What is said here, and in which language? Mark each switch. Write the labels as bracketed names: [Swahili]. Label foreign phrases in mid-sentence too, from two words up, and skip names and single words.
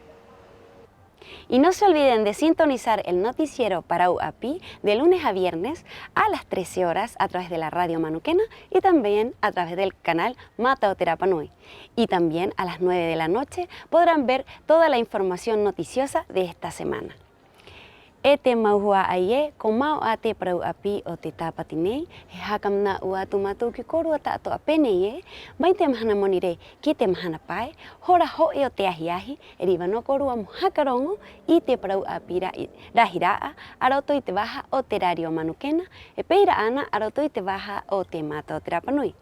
[Spanish] Y no se olviden de sintonizar el noticiero Parau Api de lunes a viernes a las 13 horas a través de la radio manuquena y también a través del canal Matao te Rapa Nui. Y también a las 9 de la noche podrán ver toda la información noticiosa de esta semana. [Rapanui] Ete maua aye komao ate Parau Api o te tapatinei he hakamna ua tumatu ki korua tato apene ye mai te mahana monire ki te mahana pai hora ho e o te ahiahi e riva no korua mohakarongo i te Parau Api rahiraa aroto i te waha o te radio manukena e peira ana aroto i te waha o te Matao te Rapa Nui.